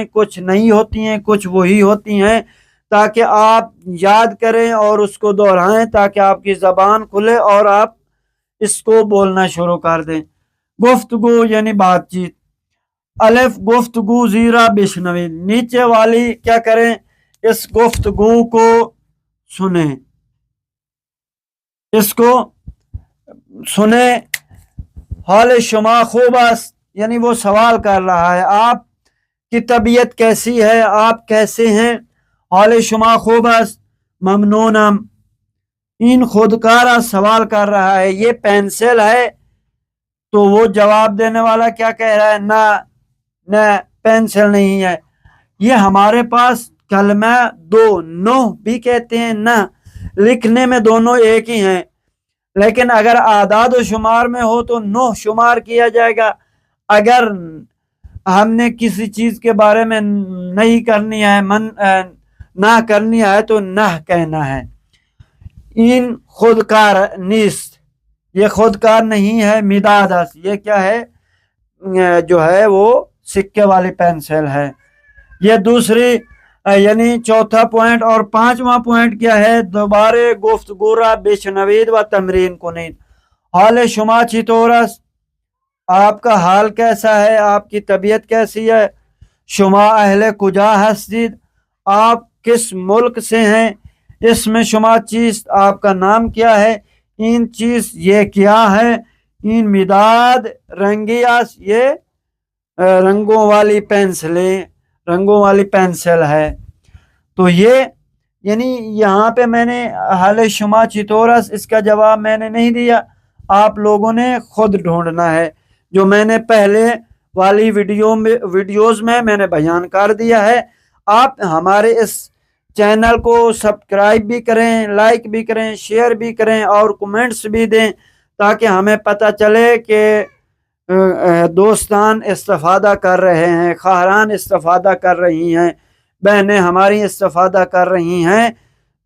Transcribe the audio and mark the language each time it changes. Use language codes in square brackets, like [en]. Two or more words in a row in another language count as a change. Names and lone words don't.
[ur] کچھ نہیں ہوتی ہیں، کچھ وہی ہوتی ہیں، تاکہ آپ یاد کریں اور اس کو دہرائیں، تاکہ آپ کی زبان کھلے اور آپ اس کو بولنا شروع کر دیں۔ گفتگو یعنی بات چیت۔ الف [fa] گفتگو زیرہ بشنوید، [ur] نیچے والی کیا کریں، اس گفتگو کو سنیں، اس کو سنیں۔ [fa] حال شما خوب است، [ur] یعنی وہ سوال کر رہا ہے آپ کی طبیعت کیسی ہے، آپ کیسے ہیں۔ [fa] حال شما خوب است، ممنونم۔ این خودکار [ur] سوال کر رہا ہے، یہ پینسل ہے، تو وہ جواب دینے والا کیا کہہ رہا ہے، نہ پینسل نہیں ہے۔ یہ ہمارے پاس کلمہ دو، نو بھی کہتے ہیں، نہ لکھنے میں دونوں ایک ہی ہیں، لیکن اگر اعداد و شمار میں ہو تو نو شمار کیا جائے گا، اگر ہم نے کسی چیز کے بارے میں نہیں کرنی ہے، نہ کرنی ہے تو نہ کہنا ہے۔ [fa] این خودکار نیست، [ur] یہ خودکار نہیں ہے۔ [fa] مداد است، [ur] یہ کیا ہے، جو ہے وہ سکے والی پینسل ہے۔ یہ دوسری یعنی چوتھا پوائنٹ۔ اور پانچواں پوائنٹ کیا ہے، دوبارہ [fa] گفتگو را بشنوید و تمرین کنید۔ حال شما چطور است، [ur] آپ کا حال کیسا ہے، آپ کی طبیعت کیسی ہے۔ [fa] شما اہل کجا ہستید، [ur] آپ کس ملک سے ہیں۔ اس میں [fa] شما چیز، [ur] آپ کا نام کیا ہے۔ [fa] این چیز، [ur] یہ کیا ہے۔ [fa] این مداد رنگی است، [ur] یہ رنگوں والی پینسلیں، رنگوں والی پینسل ہے۔ تو یہ یعنی یہاں پہ میں نے [fa] حال شما چطور است، [ur] اس کا جواب میں نے نہیں دیا، آپ لوگوں نے خود ڈھونڈنا ہے، جو میں نے پہلے والی ویڈیوز میں نے بیان کر دیا ہے۔ آپ ہمارے اس چینل کو سبسکرائب بھی کریں، لائک بھی کریں، شیئر بھی کریں اور کمنٹس بھی دیں، تاکہ ہمیں پتہ چلے کہ دوستان استفادہ کر رہے ہیں، خواہران استفادہ کر رہی ہیں، بہنیں ہماری استفادہ کر رہی ہیں۔